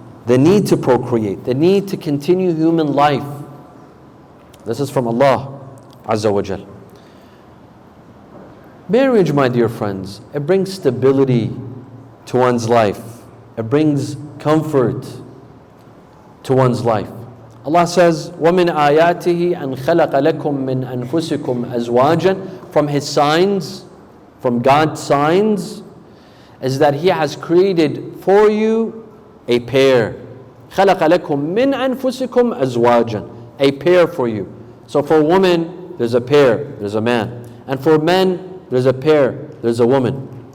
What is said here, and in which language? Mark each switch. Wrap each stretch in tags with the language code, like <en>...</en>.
<en>The need to procreate, the need to continue human life. This is from Allah Azza wa Jal. Marriage, my dear friends, it brings stability to one's life. It brings comfort to one's life. Allah says,</en> <ar>وَمِنْ آيَاتِهِ أَنْ خَلَقَ لَكُم مِّنْ أَنفُسِكُمْ أَزْوَاجًا.</ar> <en>From His signs, from God's signs, is that He has created for you a pair.</en> <ar>خَلَقَ لَكُم مِّنْ أَنفُسِكُمْ أَزْوَاجًا.</ar> <en>A pair for you. So for women, there's a pair, there's a man. And for men, there's a pair, there's a woman.</en>